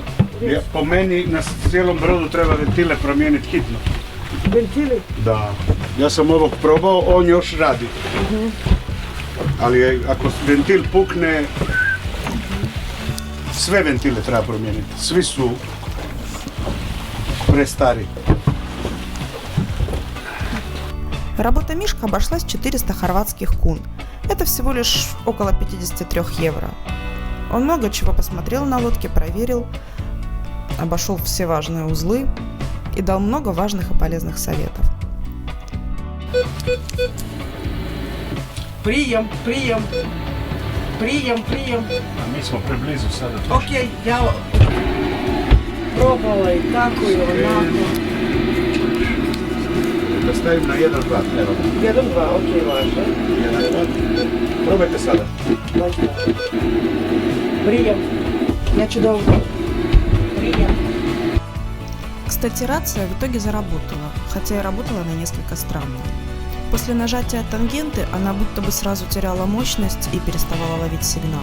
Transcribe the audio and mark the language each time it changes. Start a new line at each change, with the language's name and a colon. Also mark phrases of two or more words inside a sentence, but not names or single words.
Croatian: Po meni na cijelom brodu treba ventile promijeniti hitno. Ventili? Da. Ja sam ovog probao, on još radi. Ali ako ventil pukne, sve ventile treba promijeniti. Svi su prestari.
Russian: Работа Мишка обошлась 400 хорватских кун. Это всего лишь около 53 евро. Он много чего посмотрел на лодке, проверил, обошел все важные узлы и дал много важных и полезных советов. Прием.
Croatian: A mi smo preblizu sada. Okej, ja probala i tako i onako. Da stavim na 1-2, evo. 1, 2, okej, važe. 1-2. Probajte sada.
Russian: Прием.
Ukrainian: Я чудово.
Russian: Прием. Кстати, рация в итоге заработала, хотя и работала она несколько странно. После нажатия тангенты она будто бы сразу теряла мощность и переставала ловить сигнал.